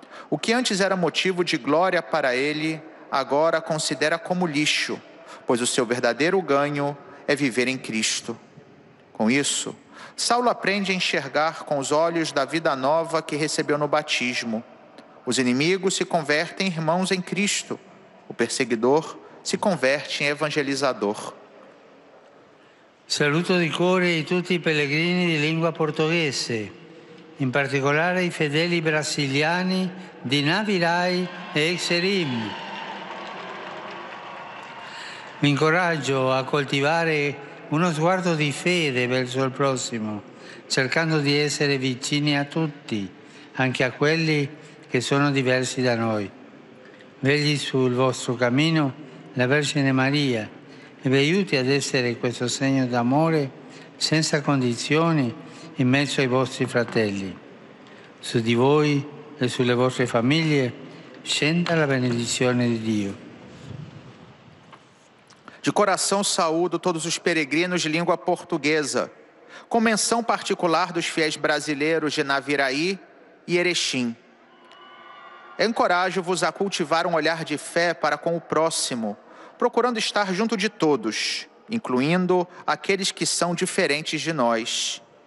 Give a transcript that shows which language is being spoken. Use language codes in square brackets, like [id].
[pt] O que antes era motivo de glória para ele, agora considera como lixo, pois o seu verdadeiro ganho é viver em Cristo. Com isso, Saulo aprende a enxergar com os olhos da vida nova que recebeu no batismo. Os inimigos se convertem em irmãos em Cristo. O perseguidor se converte em evangelizador. [it] Saluto di cuore tutti i pellegrini di lingua portoghese, in particolare i fedeli brasiliani di Navirai e Exerim. Vi incoraggio a coltivare uno sguardo di fede verso il prossimo, cercando di essere vicini a tutti, anche a quelli che sono diversi da noi. Vegli sul vostro cammino la Vergine Maria e vi aiuti ad essere questo segno d'amore senza condizioni in mezzo ai vostri fratelli. Su di voi e sulle vostre famiglie scenda la benedizione di Dio. [pt] De coração saúdo todos os peregrinos de língua portuguesa, com menção particular dos fiéis brasileiros de Naviraí e Erechim. Encorajo-vos a cultivar um olhar de fé para com o próximo, procurando estar junto de todos, incluindo aqueles que são diferentes de nós.